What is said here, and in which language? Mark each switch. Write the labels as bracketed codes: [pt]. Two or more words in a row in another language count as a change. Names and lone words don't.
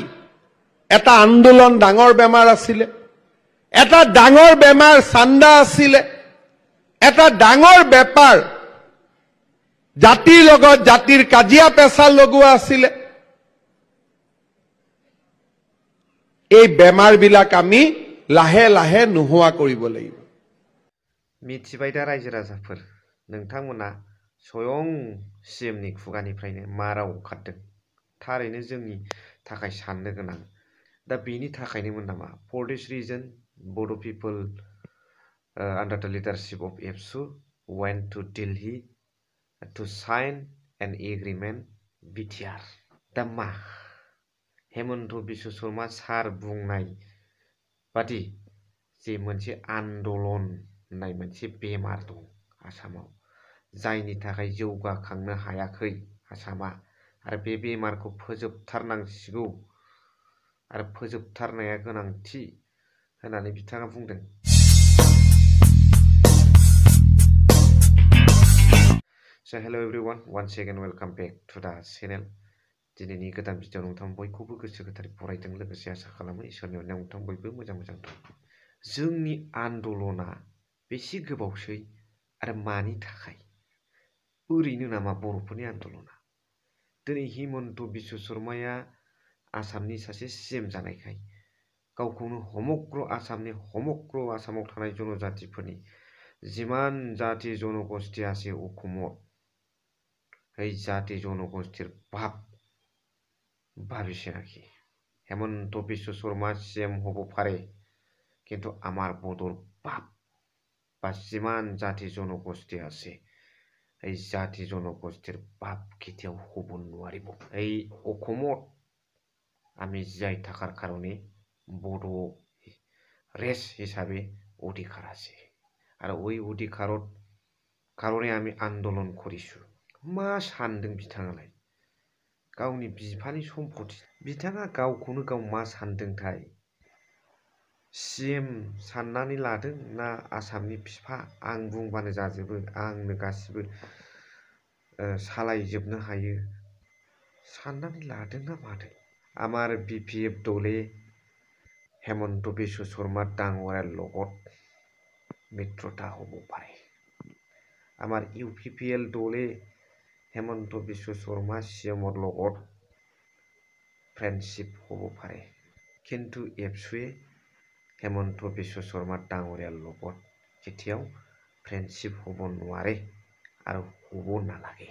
[as] এটা আন্দোলন ডাঙৰ বেমাৰ আছিলে, এটা ডাঙৰ বেমাৰ চান্দা আছিলে, এটা ডাঙৰ বেপাৰ জাতিৰ লগত জাতিৰ কাজিয়া পেচাল লগোৱা আছিলে। এই বেমাৰবিলাক আমি লাহে লাহে নোহোৱা কৰিব লাগিব। [brx] मिथिबाय दा रायजो राजाफोर, नोंथांमोना स्वयं सिएमनि खुगानिफ्रायनो मा राव ओंखारदों, थारैनो जोंनि थाखाय साननो गोनां। दा बेनि थाखायनोमोन नामा? [en] for this reason Bodo people under the leadership of ABSU went to Delhi to sign an agreement BTR. [brx] दा मा हेमन्त बिश्व शर्मा सार बुंनाय बादि जे मोनसे आन्दोलन होननाय मोनसे बेमार दं आसामाव, जायनि थाखाय जौगाखांनो हायाखै आसामा, आरो बे बेमारखौ फोजोबथारनांसिगौ आरो फोजोबथारनाया गोनांथि होननानै बिथाङा बुंदों। [en] So hello everyone, once again welcome back to the channel. [brx] दिनैनि गोदान भिडिअ नोंथां बयखौबो गोसो गोथारै फरायदों, लोगोसे आसा खालामो इसोरनि अननायाव नोंथां बयबो मोजां दं। जोंनि आन्दोलना बेसे गोबावसै आरो मानि थाखाय? ओरैनो नामा बर'फोरनि आन्दोलना? दिनै हिमन्त बिश्व शर्माया आसामनि सासे सिएम जानायखाय गावखौनो समग्र आसामाव थानाय जनजातिफोरनि जिमान जाति जनगोष्ठी [as] আছে অসমত, এই জাতি জনগোষ্ঠীর ভাব ভাবিছে নাকি হেমন্ত বিশ্ব শর্মা সিএম হব পারে, কিন্তু আমার বদর বাপ বা যিমান জাতি জনগোষ্ঠী আছে এই জাতি জনগোষ্ঠীর বাপ কেতিয়াও হব নোৱাৰিব। এই অসমত আমি জীয়াই থাকাৰ কাৰণে বড়ো ৰেছ হিচাপে অধিকাৰ আছে, আৰু ওই অধিকাৰত কাৰণে আমি আন্দোলন কৰিছো। [brx] मा सानदों बिथाङालाय? गावनि बिफानि सम्पति, बिथाङा गावखौनो गाव मा सानदोंथाय? सिएम साननानै लादों ना आसामनि बिफा, आं बुंबानो जाजोबो, आंनो गासिबो सालायजोबनो हायो साननानै लादों ना मादों? [as] আমার বিপিএফ দলে হেমন্ত বিশ্ব শর্মা ডাঙরের লগত মিত্রতা হব পারে, আমার ইউপিপিএল দলে হেমন্ত বিশ্ব শর্মা সিএমৰ লগত ফ্ৰেণ্ডশ্বিপ হ'ব পাৰে, কিন্তু এবছুৱে হেমন্ত বিশ্ব শৰ্মা ডাঙৰীয়াৰ লগত কেতিয়াও ফ্ৰেণ্ডশ্বিপ হ'ব নোৱাৰে আৰু হ'ব নালাগে।